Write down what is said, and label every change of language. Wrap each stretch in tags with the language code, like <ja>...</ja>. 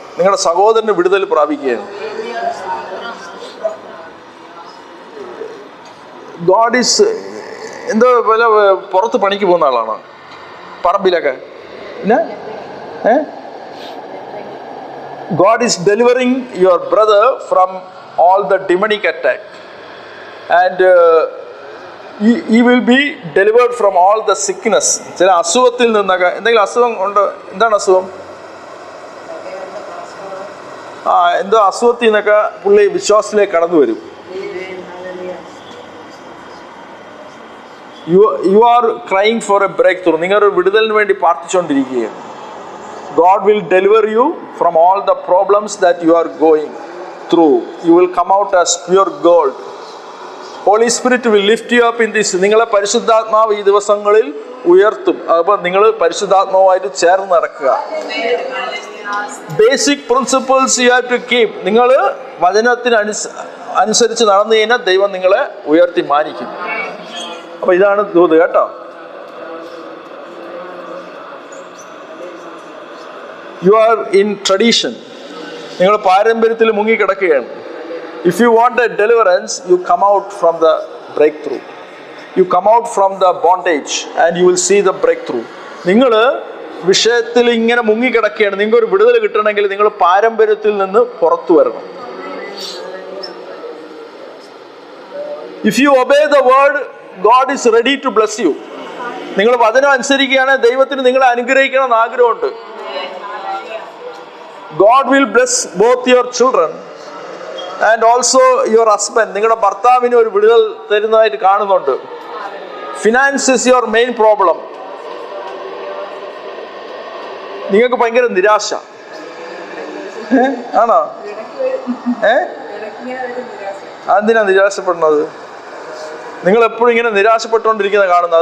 <ml>നിങ്ങളുടെ സഹോദരന് വിടുതൽ പ്രാപിക്കുകയാണ്. ഗോഡ് ഈസ് എന്തോ വല്ല പുറത്ത് പണിക്ക് പോകുന്ന ആളാണ്, പറമ്പിലൊക്കെ.</ml> <en>പിന്നെ God is delivering your brother from all the demonic attack, and he will be delivered from all the sickness.</en> <ml>ചില അസുഖത്തിൽ നിന്നൊക്കെ. എന്തെങ്കിലും അസുഖം ഉണ്ടോ? എന്താണ് അസുഖം? എന്തോ അസുഖത്തിൽ നിന്നൊക്കെ പുള്ളി വിശ്വാസത്തിലേക്ക് കടന്നു വരും.</ml> <en>You are crying for a breakthrough.</en> <ml>നിങ്ങളൊരു വിടുതലിന് വേണ്ടി പ്രാർത്ഥിച്ചുകൊണ്ടിരിക്കുകയാണ്.</ml> <en>God will deliver you from all the problems that you are going through. You will come out as pure gold. Holy Spirit will lift you up in this.</en> <ml>നിങ്ങളെ പരിശുദ്ധാത്മാവ് ഈ ദിവസങ്ങളിൽ ഉയർത്തും. അപ്പോൾ നിങ്ങൾ പരിശുദ്ധാത്മാവുമായിട്ട് ചേർന്ന് നടക്കുക.</ml> <en>Basic principles you have to keep.</en> <ml>നിങ്ങൾ വചനത്തിന് അനുസരിച്ച് നടന്നു കഴിഞ്ഞാൽ ദൈവം നിങ്ങളെ ഉയർത്തി മാനിക്കും. അപ്പോൾ ഇതാണ് ദൂത് കേട്ടോ.</ml> <en>You are in tradition.</en> <ml>നിങ്ങൾ പാരമ്പര്യത്തിൽ മുങ്ങിക്കിടക്കുകയാണ്.</ml> <en>If you want a deliverance, you come out from the breakthrough. You come out from the bondage and you will see the breakthrough.</en> <ml>നിങ്ങൾ വിഷയത്തിൽ ഇങ്ങനെ മുങ്ങിക്കിടക്കുകയാണ്. നിങ്ങൾക്ക് ഒരു വിടുതൽ കിട്ടണമെങ്കിൽ നിങ്ങൾ പാരമ്പര്യത്തിൽ നിന്ന് പുറത്തു വരണം.</ml> <en>If you obey the word, God is ready to bless you.</en> <ml>നിങ്ങൾ വചനം അനുസരിക്കുകയാണെങ്കിൽ ദൈവത്തിന് നിങ്ങളെ അനുഗ്രഹിക്കണം എന്ന് ആഗ്രഹമുണ്ട്.</ml> <en>God will bless both your children and also your husband.</en> <ml>നിങ്ങളുടെ ഭർത്താവിന് ഒരു വിടുതൽ തരുന്നതായിട്ട് കാണുന്നുണ്ട്.</ml> <en>Finance is your main problem.</en> <ml>നിങ്ങൾക്ക് ഭയങ്കര നിരാശ ആണോ? എന്തിനാ നിരാശപ്പെടുന്നത്? നിങ്ങൾ എപ്പോഴും ഇങ്ങനെ നിരാശപ്പെട്ടുകൊണ്ടിരിക്കുന്നത് കാണുന്നത്.</ml>